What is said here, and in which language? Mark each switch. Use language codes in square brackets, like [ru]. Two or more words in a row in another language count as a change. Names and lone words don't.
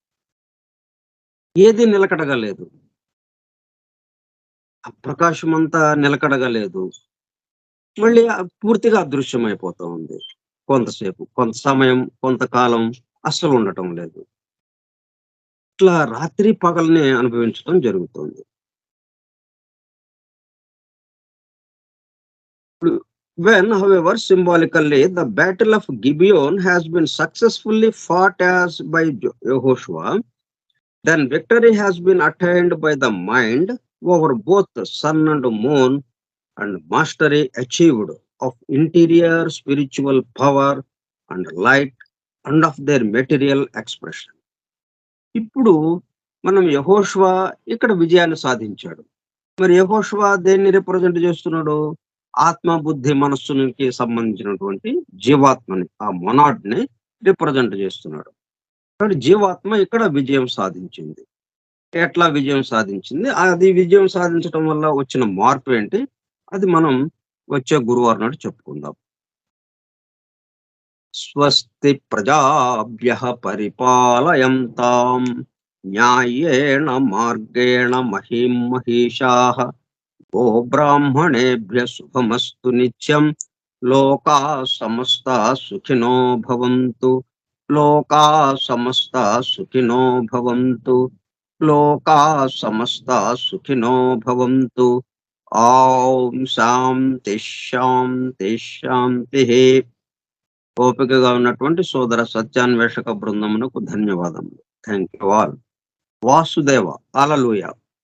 [te] ఏది నిలకడగా లేదు. ఆ ప్రకాశమంతా నిలకడగా లేదు. మళ్ళీ పూర్తిగా అదృశ్యమైపోతా ఉంది. కొంతసేపు, కొంత సమయం, కొంతకాలం అస్సలుండటం లేదు. ఇట్లా రాత్రి, పగల్ని అనుభవించటం జరుగుతుంది. [en] When, however, symbolically, the Battle of Gibeon has been successfully fought as by Yehoshua, then victory has been attained by the mind over both the sun and moon, and mastery achieved of interior spiritual power and light and of their material expression. [te] ఇప్పుడు మనం యెహోషువ ఇక్కడ విజయాన్ని సాధించాడు. మరి యెహోషువ దేన్ని రిప్రజెంట్ చేస్తున్నాడు? ఆత్మ, బుద్ధి, మనస్సునికి సంబంధించినటువంటి జీవాత్మని, ఆ మొనాడ్‌ని రిప్రజెంట్ చేస్తున్నాడు. కాబట్టి జీవాత్మ ఇక్కడ విజయం సాధించింది. ఎట్లా విజయం సాధించింది? అది విజయం సాధించటం వల్ల వచ్చిన మార్పేంటి? అది మనం వచ్చే గురువారం నాడు చెప్పుకుందాం. [sa] స్వస్తి ప్రజాభ్యః పరిపాలయంతాం న్యాయేణ మార్గేణ మహీం మహీషాః గోబ్రాహ్మణేభ్యః శుభమస్తు నిత్యం లోకాః సమస్తాః సుఖినో భవంతు లోకాః సమస్తాః సుఖినో భవంతు లోకాః సమస్తాః సుఖినో భవంతు. ఓం శాంతి శాంతి శాంతిః. [te] ఓపికగా ఉన్నటువంటి సోదర సత్యాన్వేషక బృందమునకు ధన్యవాదములు. [en] thank you all. వాసుదేవ. హల్లెలూయా.